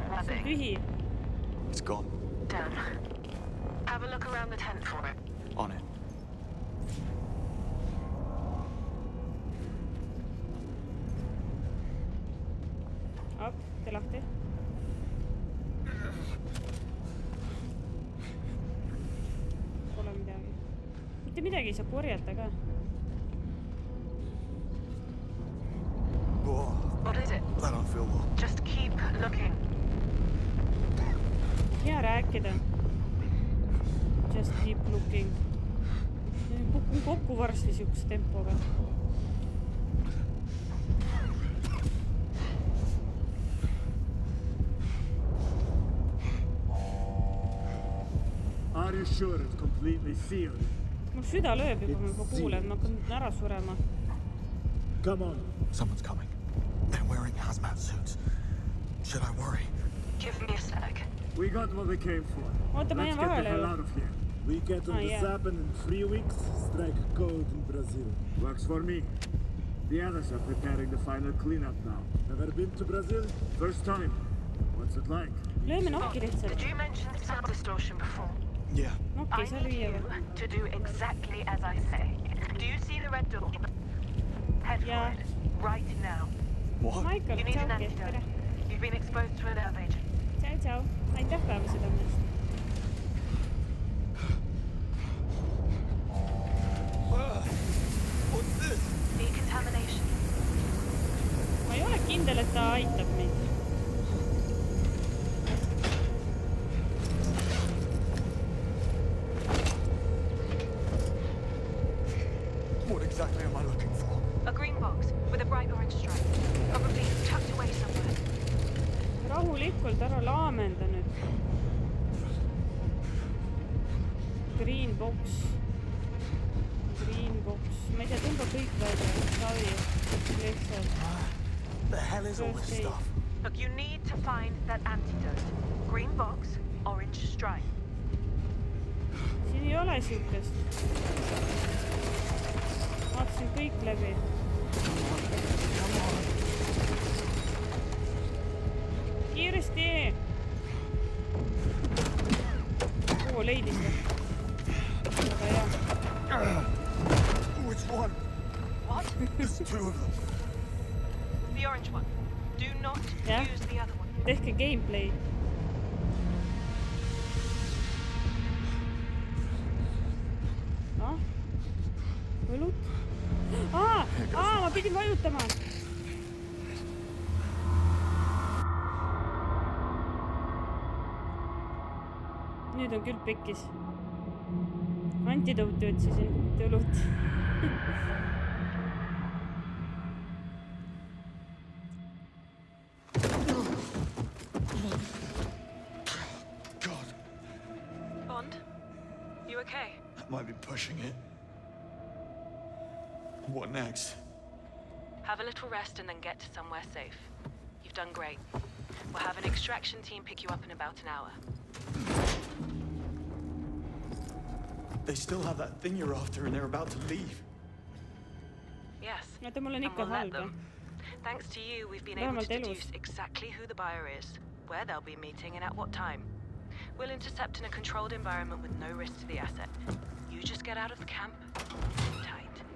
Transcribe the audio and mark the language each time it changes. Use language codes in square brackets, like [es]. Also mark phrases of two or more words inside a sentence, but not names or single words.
[et] See on [en] webbing. [et] tühi. [en] It's gone. Damn. Have a look around the tent for it. On it. [et] Op, tee lahti. Pole midagi. Mitte midagi ei saa korjata ka. [en] Whoa, What is it? that don't feel well. Just keep looking. [et] Hea rääkida. [en] Just keep looking. [et] Kukun kokku varsti siukse tempoga. [en] Are you sure it's completely sealed? [et] Mul süda lööb juba, ma juba kuulen, ma hakkan ära surema. [en] Come on. Someone's coming. They're wearing hazmat suits. Should I worry? Give me a sec. We got what we came for. [et] Oota, ma [en] Let's [et] jään [en] get the [et] vahele [en] hell [et] ju. [en] out of here. We get on the yeah. zap and in 3 weeks, strike gold in Brazil. Works for me. The others are preparing the final cleanup now. Never been to Brazil? First time. What's it like? [et] Lööme nokki lihtsalt. [en] Did you mention sound distortion before? Yeah. [et] Nokki [en] I [et] ei saa [en] need [et] lüüa [en] you [et] või? [en] to do exactly as I say. Do you see the red door? Head Yeah. for it. Right now. What? Michael, You need an [et] tšauki. [en] antidote. [et] Tere. [en] You've been exposed to a nerve agent. [et] Tšau, tšau. Aitäh päeva südamest. [en] What's this? Decontamination. [et] Ma ei ole kindel, et ta aitab meid. [en] What exactly am I looking for? A green box with a bright orange stripe. Probably tucked away somewhere. [et] Rahulikult, ära laamenda nüüd. [en] Green box. Green box. [et] Ma ei tea, tõmba kõik välja. Savi. Lihtsalt. [en] The hell is all this First aid. stuff? Look, you need to find that antidote. Green box, orange stripe. [et] Siin ei ole siukest. Vaatasin kõik läbi. Kiiresti! Oo, leidis ta. Väga hea. [en] Which one? What? There's two of them. The orange one. Do not Yeah. use the other one. [et] Tehke gameplay. Võlut? Ma pidin vajutama. Nüüd on küll pekkis. Antidooti otsisin, mitte õlut. [en] God, Bond? You okay? that might be pushing it. What next? Have a little rest and then get to somewhere safe. You've done great. We'll have an extraction team pick you up in about an hour. They still have that thing you're after and they're about to leave. Yes. [et] Oota, mul on [en] And [et] ikka [en] we'll let [et] halb. [en] them. Thanks to you, we've been able [et] Vähemalt [en] to [et] elus. [en] deduce exactly who the buyer is, where they'll be meeting, and at what time. We'll intercept in a controlled environment with no risk to the asset. You just get out of the camp. Tight.